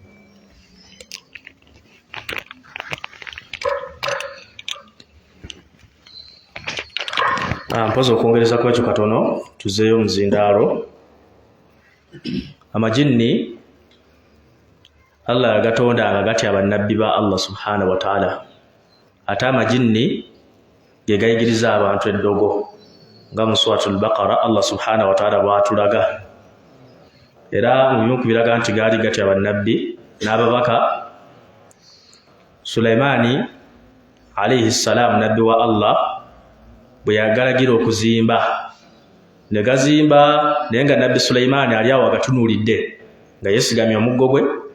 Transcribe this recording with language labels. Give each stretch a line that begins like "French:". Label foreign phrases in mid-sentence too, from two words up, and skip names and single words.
Ganda: Mpoza okwongereza ku ekyo katono tuzeeyo omuzindaalo. Amajinni Allah yagatonda nga gatya bannabbi ba Allah
Arabic: سبحانه وتعالى.
Ganda: Ate amajinni ge gayigiriza abantu eddogo nga mu suratul Baqara Allah
Arabic: سبحانه وتعالى
Ganda: bw'atulaga. Era mu bimu ku biraga nti gaali gatya bannabbi n'ababaka. Sulaimaani
Arabic: عليه السلام
Ganda: nabbi wa Allah bwe yagalagira okuzimba ne gazimba, naye nga nabbi Sulaimaani ali awo agatunuulidde nga yeesigamye omuggo gwe.